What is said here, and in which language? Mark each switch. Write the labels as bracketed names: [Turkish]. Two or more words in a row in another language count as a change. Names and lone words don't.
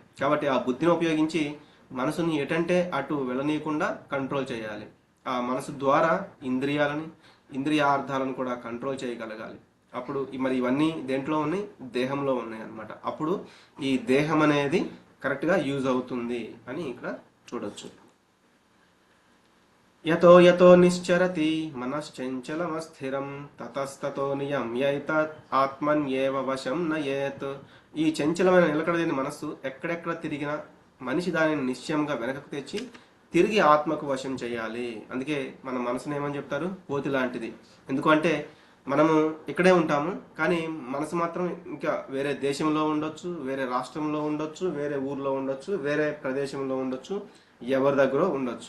[Telugu] కాబట్టి ఆ బుద్ధిని ఉపయోగించి మనసుని ఎటంటే అటు వెళ్ళనీయకుండా కంట్రోల్ చేయాలి. ఆ మనసు ద్వారా ఇంద్రియార్థాలను కూడా కంట్రోల్ చేయగలగాలి. అప్పుడు మరి ఇవన్నీ దేంట్లో ఉన్నాయి, దేహంలో ఉన్నాయి అన్నమాట. అప్పుడు ఈ దేహం అనేది [English] correctly use [Telugu] అవుతుంది అని ఇక్కడ చూడొచ్చు. [Sanskrit] యతో యతో నిశ్చరతి మనశ్చంచలమస్థిరం తతస్తతో నియమ్యైతత్ ఆత్మన్యేవ వశం నయేత్. [Telugu] ఈ చంచలమైన నిలకడలేని మనస్సు ఎక్కడెక్కడ తిరిగినా మనిషి దానిని నిశ్చయంగా వెనకకు తెచ్చి తిరిగి ఆత్మకు వశం చేయాలి. అందుకే మన మనసుని ఏమని చెప్తారు, కోతి లాంటిది. ఎందుకంటే మనము ఇక్కడే ఉంటాము, కానీ మనసు మాత్రం ఇంకా వేరే దేశంలో ఉండొచ్చు, వేరే రాష్ట్రంలో ఉండొచ్చు, వేరే ఊర్లో ఉండొచ్చు, వేరే ప్రదేశంలో ఉండొచ్చు, ఎవరి దగ్గర ఉండొచ్చు.